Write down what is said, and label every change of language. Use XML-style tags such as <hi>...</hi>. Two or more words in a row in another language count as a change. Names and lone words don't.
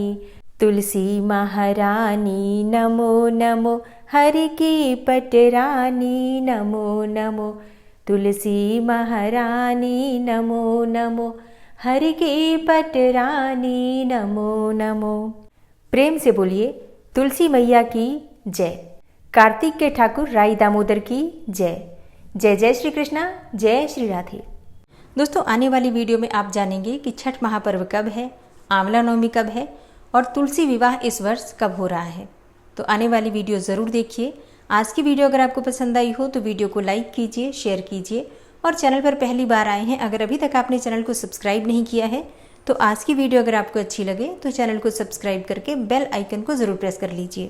<hi>तुलसी महारानी नमो नमो, हरि की पटरानी नमो नमो। तुलसी महारानी नमो नमो, हरि की पटरानी नमो नमो। प्रेम से बोलिए तुलसी मैया की जय। कार्तिक के ठाकुर राई दामोदर की जय। जय जय श्री कृष्णा, जय श्री राधे। दोस्तों, आने वाली वीडियो में आप जानेंगे कि छठ महापर्व कब है, आंवला नवमी कब है और तुलसी विवाह इस वर्ष कब हो रहा है। तो आने वाली वीडियो ज़रूर देखिए। आज की वीडियो अगर आपको पसंद आई हो तो वीडियो को लाइक कीजिए, शेयर कीजिए और चैनल पर पहली बार आए हैं, अगर अभी तक आपने चैनल को सब्सक्राइब नहीं किया है तो आज की वीडियो अगर आपको अच्छी लगे तो चैनल को सब्सक्राइब करके बेल आइकन को ज़रूर प्रेस कर लीजिए।</hi>